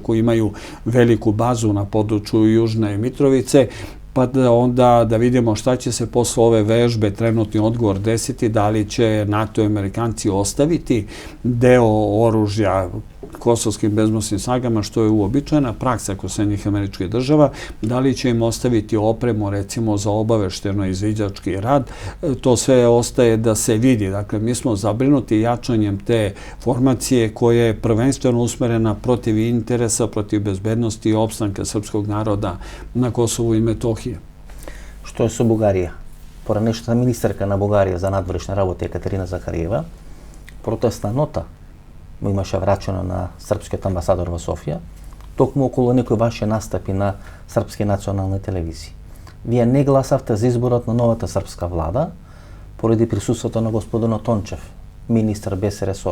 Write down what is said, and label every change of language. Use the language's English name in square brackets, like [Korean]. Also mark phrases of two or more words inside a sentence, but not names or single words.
[Serbian] ako imaju veliku bazu na području Južne Mitrovice, pa da onda da vidimo šta će se posle ove vežbe trenutni odgovor desiti, da li će NATO i Amerikanci ostaviti deo oružja kosovskim bezbednosnim snagama, što je uobičajena praksa kod Sjedinjenih Američkih Država, da li će im ostaviti opremu, recimo, za obavešteno izviđački rad, to sve ostaje da se vidi. Dakle, mi smo zabrinuti jačanjem te formacije koja je prvenstveno usmerena protiv interesa, protiv bezbednosti i opstanka srpskog naroda na Kosovu i Metohiji. Što je sa Bugarija? [Macedonian] Поранешната министерка на Бугарија за надворешни работи Екатерина Захариева, протестна нота му имаше врачено на српскиот амбасадор во Софија, токму околу некои ваши настапи на српски национални телевизии. Вие не гласавте за изборот на новата српска влада поради присуството на господинот Тончев, министар без ресор.